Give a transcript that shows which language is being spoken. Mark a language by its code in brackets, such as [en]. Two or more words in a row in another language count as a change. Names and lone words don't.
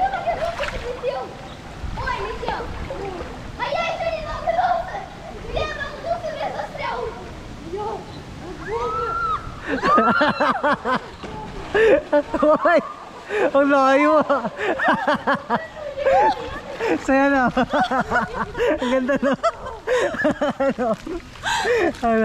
[ru] Ой, летел! А я еще не нагнулся! Я нагнулся, я застрял! Hoy! [tl] Ang layo ah! Saya na! Ang ganda na! Ano?